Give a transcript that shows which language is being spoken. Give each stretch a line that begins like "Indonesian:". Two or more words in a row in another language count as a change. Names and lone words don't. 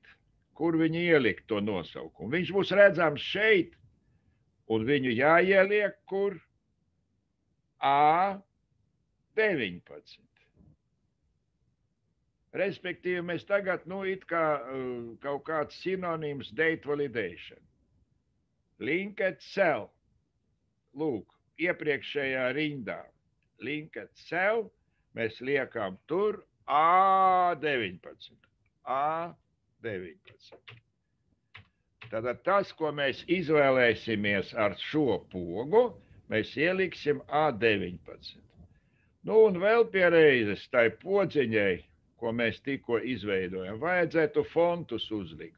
Latvian: Kur viņu ielikt to nosaukumu? Viņš būs redzams šeit, un viņu jāieliek kur? A19. Respektīvi, mēs tagad, nu, it kā kaut kāds sinonīms
English: date validation. Linked cell.
Latvian: Lūk, iepriekšējā rindā.
English: Linked cell.
Latvian: Mēs liekam tur A19. A19. Tātad tas, ko mēs izvēlēsimies ar šo pogu, mēs ieliksim A19. Nu, un vēl piereizes tai podziņai, ko mēs tikko izveidojam, vajadzētu fontus uzlikt.